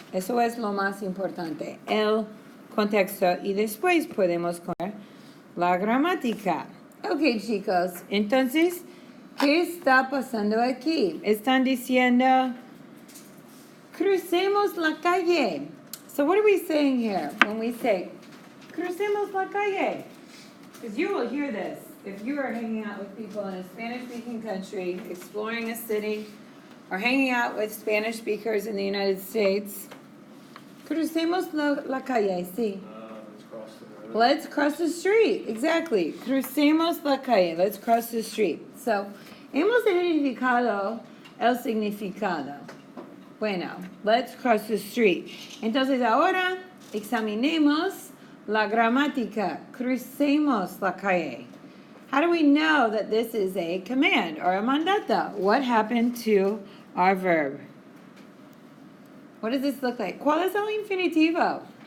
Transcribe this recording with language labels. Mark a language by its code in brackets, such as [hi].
[es] Eso es lo más importante, el contexto. Y después podemos conocer la gramática. Ok, chicos. Entonces, ¿qué está pasando aquí? Están diciendo, crucemos la calle. [en] So what are we saying here when we say, [es] crucemos la calle? [en] Because you will hear this if you are hanging out with people in a Spanish-speaking country, exploring a city, or hanging out with Spanish speakers in the United States. [es] Crucemos la calle, sí. [en] Let's cross the street. Exactly. [es] Crucemos la calle. [en] Let's cross the street. [es] So, hemos identificado el significado. Bueno, [en] let's cross the street. [es] Entonces ahora examinemos la gramática. Crucemos la calle. [en] How do we know that this is a command or a mandato? What happened to our verb? What does this look like? [es] ¿Cuál es el infinitivo?